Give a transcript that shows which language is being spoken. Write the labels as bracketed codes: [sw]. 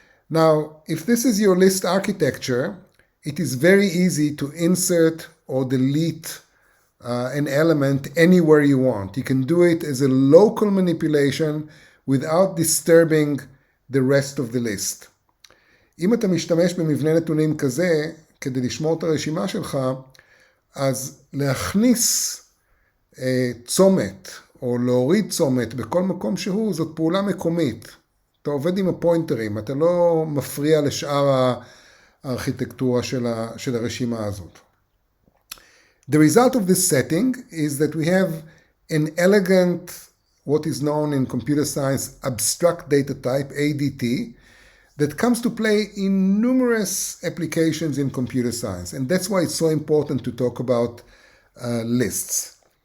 [en] Now, if this is your list architecture, it is very easy to insert or delete an element anywhere you want. You can do it as a local manipulation without disturbing the rest of the list. [he] אם אתה משתמש במבנה נתונים כזה, כדי לשמור את הרשימה שלך, אז להכניס צומת או להוריד צומת בכל מקום שהוא, זאת פעולה מקומית. אתה עובד עם הפוינטרים, אתה לא מפריע לשאר הארכיטקטורה של הרשימה הזאת. [en] The result of this setting is that we have an elegant, what is known in computer science, abstract data type, ADT, that comes to play in numerous applications in computer science. And that's why it's so important to talk about lists.